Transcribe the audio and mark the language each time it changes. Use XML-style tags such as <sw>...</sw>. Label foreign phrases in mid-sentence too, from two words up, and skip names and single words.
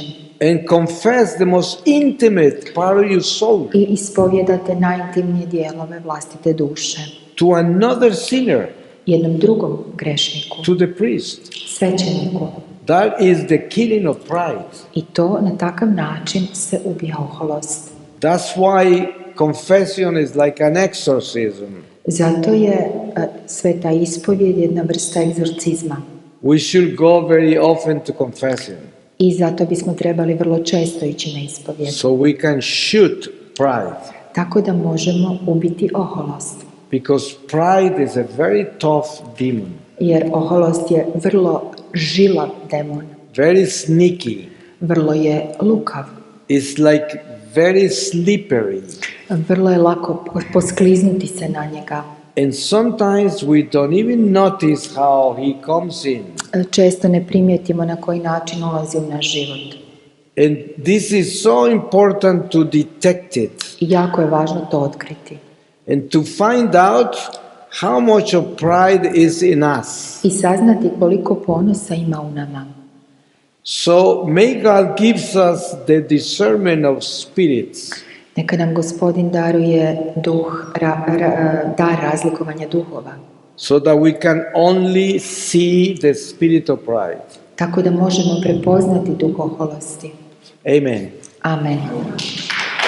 <en>And confess the most intimate part of your soul</en> <hr>I ispovjedate najintimnije dijelove vlastite duše.</hr> <en>to another sinner,</en> <hr>Jednom drugom grešniku,</hr> <en>to the priest.</en> <hr>svećeniku.</hr> <en>That is the killing of pride.</en> <hr>I to na takav način se ubija oholost.</hr> <en>That's why confession is like an exorcism.</en> <hr>Zato je sveta ispovjed jedna vrsta egzorcizma.</hr> <en>We should go very often to confession</en> <hr>I zato bismo trebali vrlo često ići na ispovjed.</hr> <en>so we can shoot pride.</en> <hr>Tako da možemo ubiti oholost.</hr> <en>Because pride is a very tough demon,</en> <hr>Jer oholost je vrlo žilav demon.</hr> <en>very sneaky.</en> <hr>Vrlo je lukav.</hr> <en>It's like very slippery.</en> <hr>Vrlo je lako poskliznuti se na njega.</hr> <en>And sometimes we don't even notice how he comes in.</en> <hr>Često ne primijetimo na koji način ulazi u naš život.</hr> <en>And this is so important to detect it</en> <hr>I jako je važno to otkriti.</hr> <en>and to find out how much of pride is in us.</en> <hr>I saznati koliko ponosa ima u nama.</hr> <en>So may God gives us the discernment of spirits</en> <hr>Neka nam Gospodin daruje dar razlikovanja duhova.</hr> <en>so that we can only see the spirit of pride.</en> <hr>Tako da možemo prepoznati duh oholosti.</hr> <en>Amen.</en> <hr>Amen.</hr>